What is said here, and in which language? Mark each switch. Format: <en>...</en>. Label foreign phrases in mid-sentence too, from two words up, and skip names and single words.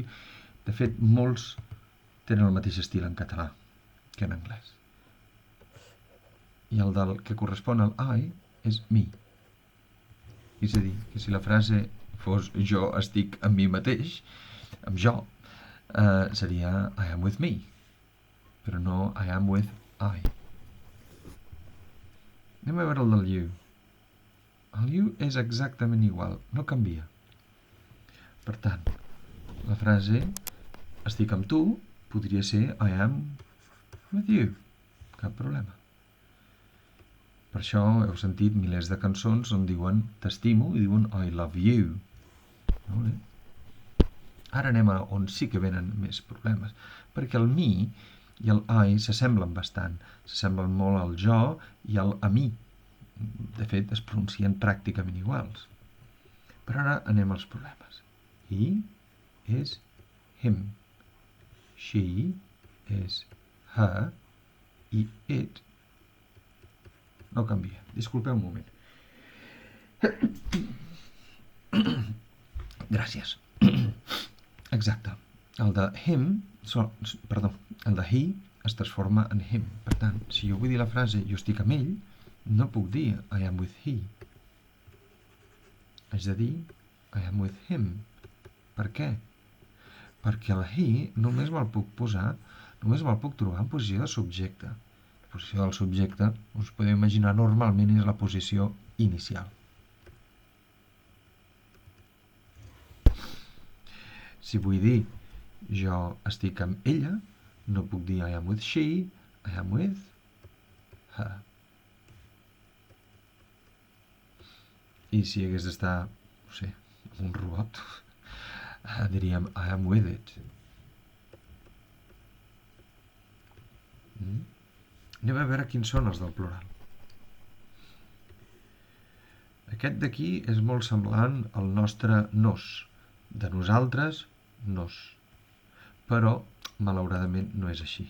<ca>De fet, molts tenen el mateix estil en català que en anglès. I el del que correspon al I és me. És a dir, que si la frase fos jo estic amb mi mateix, amb jo, seria</ca> <en>I am with me.</en> <ca>però no</ca> <en>I am with I.</en> <ca>Anem a veure el del you. El you és exactament igual, no canvia. Per tant, la frase estic amb tu podria ser</ca> <en>I am with you.</en> <ca>Cap problema. Per això heu sentit milers de cançons on diuen t'estimo i diuen</ca> <en>I love you.</en> <ca>Molt bé. Ara anem a on sí que venen més problemes, perquè el me i el I s'assemblen bastant, s'assemblen molt al jo i al a mi. De fet, es pronuncien pràcticament iguals. Però ara anem als problemes. He és him. She és her. I it no canvia. Disculpeu un moment. Gràcies. Exacte. El de him, el de he es transforma en him. Per tant, si jo vull dir la frase jo estic amb ell, no puc dir</ca> <en>I am with he.</en> <ca>Haig de dir</ca> <en>I am with him.</en> <ca>Per què? Perquè el he només me'l puc trobar en posició de subjecte. La posició del subjecte, us podeu imaginar, normalment és la posició inicial. Si vull dir jo estic amb ella, no puc dir</ca> <en>I am with she, I am with her.</en> <ca>I si hagués d'estar, no sé, amb un robot, diríem</ca> <en>I am with it.</en> <ca>Anem a veure quins són els del plural. Aquest d'aquí és molt semblant al nostre nos. De nosaltres, nos. Però, malauradament, no és així.</ca>